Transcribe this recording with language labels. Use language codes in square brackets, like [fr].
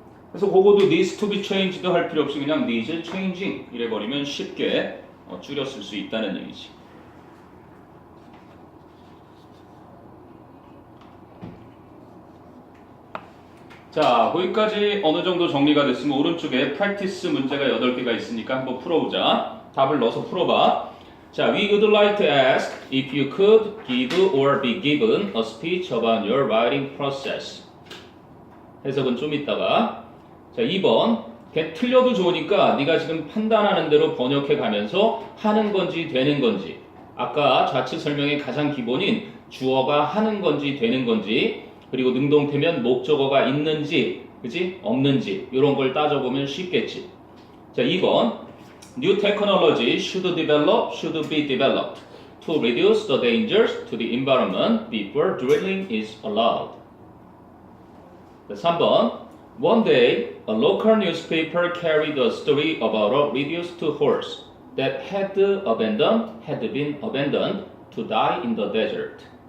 [ko] 그래서 그거도 [en] needs to be changed [ko] 할 필요 없이 그냥 [en] needs changing [ko] 이래 버리면 쉽게 줄여 쓸 수 있다는 얘기지. 자, 거기까지 어느 정도 정리가 됐으면 오른쪽에 practice 문제가 8개가 있으니까 한번 풀어보자. 답을 넣어서 풀어봐. 자, [en] we would like to ask if you could give or be given a speech about your writing process. [ko] 해석은 좀 이따가. 자, 2번. 걔 틀려도 좋으니까 네가 지금 판단하는 대로 번역해 가면서 하는 건지 되는 건지. 아까 좌측 설명의 가장 기본인 주어가 하는 건지 되는 건지 그리고 능동태면 목적어가 있는지 그지? 없는지 이런 걸 따져보면 쉽겠지. 자, 2번. [en] New technology should be developed to reduce the dangers to the environment before drilling is allowed. [ko] 자, 3번. [en] One day, a local newspaper carried a story about a reduced horse that had been abandoned to die in the desert.